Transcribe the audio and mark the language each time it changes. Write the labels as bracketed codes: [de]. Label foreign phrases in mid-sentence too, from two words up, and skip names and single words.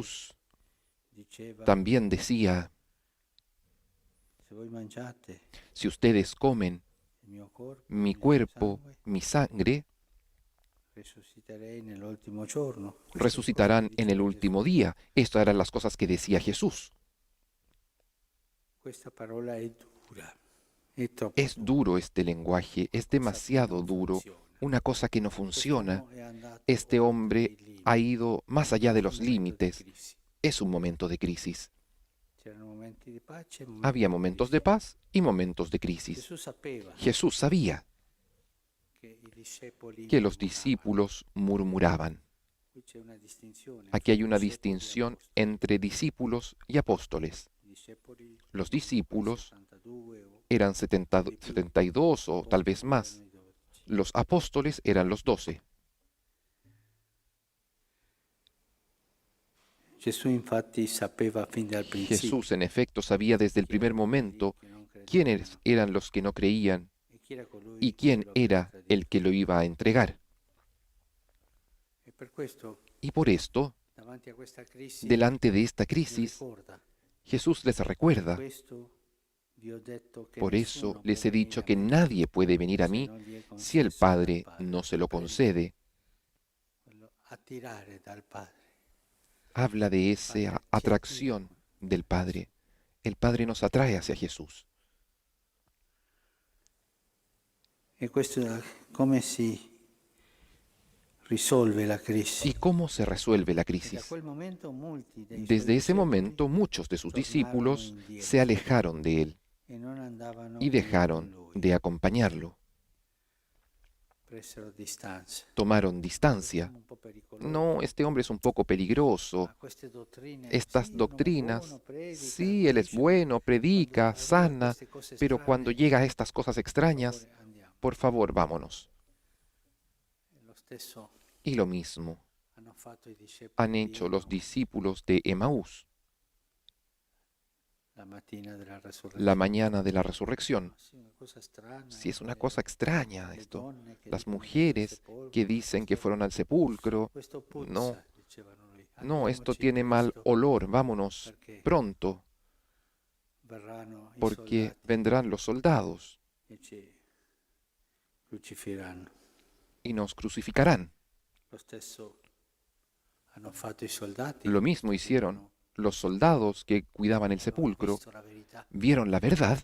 [es] Jesús [it] diceva, [es] también decía, [it] se voi mangiate [es] si ustedes comen [it] il mio corpo, [es] mi [it] il mio [es] cuerpo, [it] sangue, [es] mi sangre, [it] risusciterei nell'ultimo giorno. Queste cose che [es] resucitarán en el [it] diceva Gesù. [es] último día. Estas eran las cosas que decía Jesús. [it] Questa parola è dura, è troppo [es] Es [it] dura, [es] duro este lenguaje, es [it] cosa che [es] demasiado [it] non [es] duro, [it] funziona. [es] una cosa que no funciona. [it] Quest'uomo è andato [es] Este [it] oltre [es] hombre [it] i [es] ha [it] limiti. [es] ido más allá de [it] È un [es] los [it] momento di [es] límites. [it] crisi. [es] Es un momento de crisis. [it] C'erano momenti di pace e momenti [es] Había [it] di [es] momentos de [it] crisi. [es] paz y momentos de crisis. [it] Gesù sapeva [es] Jesús sabía [it] che i discepoli [es] que los [it] murmuravano. [es] discípulos murmuraban. [it] Qui c'è una distinzione [es] Aquí [it] fra [es] hay una [it] discepoli e [es] distinción [it] apostoli. [es] entre discípulos y apóstoles. [it] I discepoli [es] Los [it] erano poi [es] discípulos [it] 72 o [es] eran [it] di più. [es] 72 o tal vez [it] Apostoli erano [es] más. [it] i 12. [es] Los apóstoles eran los 12. [it] Gesù infatti sapeva fin dal [es] Jesús, [it] principio [es] en efecto, sabía desde el [it] chi [es] primer [it] erano quelli [es] momento [it] che non [es] quiénes [it] credevano [es] eran los que no creían [it] e chi era colui [es] y [it] che [es] quién [it] lo avrebbe [es] era el [it] tradito. [es] que lo iba a entregar. [it] E per questo, [es] Y por esto, [it] davanti a questa crisi, [es] delante de esta [it] gli [es] crisis, [it] ricorda, [es] Jesús les [it] per [es] recuerda, [it] questo vi ho detto che [es] por eso [it] nessuno può [es] les he [it] venire [es] dicho [it] a [es] que [it] me [es] nadie puede venir a [it] se [es] mí [it] non gli è [es] si el [it] concesso dal [es] Padre [it] Padre. [es] no se lo [it] Sapere [es] concede. [it] quello attirare dal Padre. [es] Habla de [it] Il [es] esa [it] Padre ci attira [es] atracción del Padre. El Padre nos atrae hacia Jesús. [it] e questo è come si risolve la crisi. [es] ¿Y cómo se resuelve la [it] E da [es] crisis? [it] quel momento molti dei suoi [es] Desde ese [it] discepoli [es] momento muchos de sus [it] tornarono [es] discípulos se [it] indietro [es] alejaron de él [it] e non andavano [es] y [it] più con [es] dejaron [it] lui, [es] de acompañarlo. [it] presero distanza. [es] Tomaron [it] Questo [es] distancia. [it] uomo un po' [es] No, [it] pericoloso, [es] este hombre es un poco peligroso. [it] ma queste dottrine, [es] Estas [it] sì, è un uomo buono, [es] doctrinas, [it] predica, [es] sí, él es [it] guarisce, ma [es] bueno, [it] quando [es] predica, [it] arriva a [es] sana, [it] queste cose [es] pero cuando [it] strane, [es] llega a estas cosas [it] per [es] extrañas, [it] favore andiamo. [es] por favor, vámonos. [it] E lo stesso [es] Y lo mismo [it] hanno fatto i discepoli [es] han [it] di [es] hecho los [it] Emaus. [es] discípulos de Emaús. [it] la mattina della [es] la [it] resurrezione. [es] mañana de la resurrección. [it] Sì, una cosa strana, [es] Sí, es una [it] le- [es] cosa extraña [it] le [es] esto. [it] donne che [es] Las [it] dicono che sono al [es] mujeres que [it] sepolcro, [es] dicen que [it] questo, [es] fueron al sepulcro, [it] questo [es] no, [it] puzza, dicevano lì. [es] no, esto [it] Andiamoci [es] tiene mal [it] presto [es] olor, vámonos [it] perché [es] pronto, [it] verranno i [es] porque [it] soldati [es] vendrán los soldados [it] e ci crucifiranno. [es] y nos crucificarán. [it] Lo stesso hanno fatto i soldati [es] Lo [it] che [es] mismo hicieron [it] custodivano, [es] los soldados que cuidaban el [it] hanno [es] sepulcro, [it] visto la verità, [es] vieron la verdad,